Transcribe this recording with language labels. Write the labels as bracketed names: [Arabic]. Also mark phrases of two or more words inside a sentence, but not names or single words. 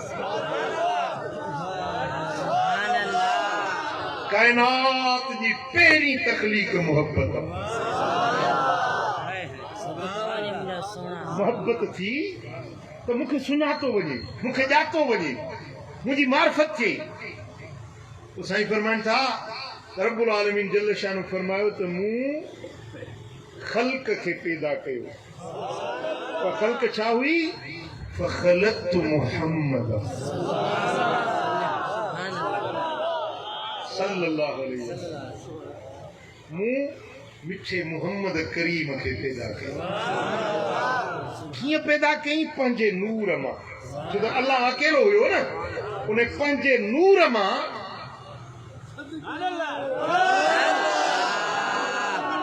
[Sindhi] काइनात जी पहिरीं तख़लीक़ मोहब्बत मोहब्बत थी त मूंखे सुञातो वञे मूंखे ॼातो वञे मुंहिंजी मार्फत थिए पोइ साईं फरमाइनि था [Arabic] رب العالمين جل شانه [Sindhi] फरमायो त मूं ख़ल्क़ खे पैदा कयो ख़ल्क़ छा हुई फखलक़तु मुहम्मद [Arabic] صلى الله عليه وسلم [Sindhi] मूं मिठे मुहम्मद करीम खे पैदा कयो कीअं पैदा कई पंहिंजे नूर मां छो त अल्लाह अकेलो हुयो न उन पंहिंजे नूर मां